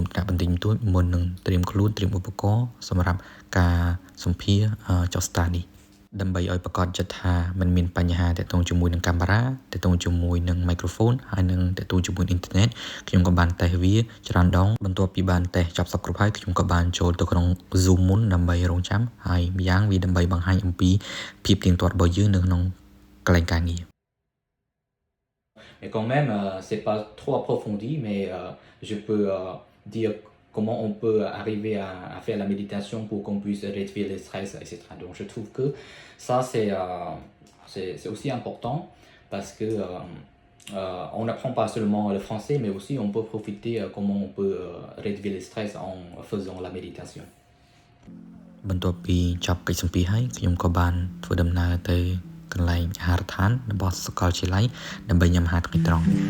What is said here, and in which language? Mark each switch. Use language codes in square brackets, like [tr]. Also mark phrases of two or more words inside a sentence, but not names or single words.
[km] ថ្នាក់បន្តិចបន្តួចមុននឹងត្រៀមខ្លួនត្រៀមឧបករណ៍សម្រាប់ការសម្ភាសចុះស្តារនេះដើម្បីឲ្យប្រកាសចិត្តថាมันមានបញ្ហាទាក់ទងជាមួយនឹងកាមេរ៉ាទាក់ទងជាមួយនឹងមីក្រូហ្វូនហើយនឹងទាក់ទងជាមួយអ៊ីនធឺណិតខ្ញុំក៏បានតេស្តវាច្រើនដងបន្ទាប់ពីបានតេស្តចប់សពគ្រប់ហើយខ្ញុំក៏បានចូលទៅក្នុង Zoom មុនដើម្បីរងចាំហើយម្យ៉ាងវាដើម្បីបង្ហាញអំពីភាពទៀងទាត់របស់យើងនៅក្នុងកន្លែងការងារ [fr] Mais quand même, c'est pas trop approfondi, mais je peux dire comment on peut arriver à faire la méditation pour qu'on puisse réduire le stress, etc. Donc je trouve que ça, c'est aussi important parce que on n'apprend pas seulement le français, mais aussi on peut profiter comment on peut réduire le stress en faisant la méditation. [km] បន្ទាប់ពីចប់កិច្ចសម្ភាសហើយខ្ញុំក៏បានធ្វើដំណើរទៅកន្លែងអាហារដ្ឋានរបស់សាកលវិទ្យាល័យដើម្បីញ៉ាំអាហារថ្ងៃត្រង់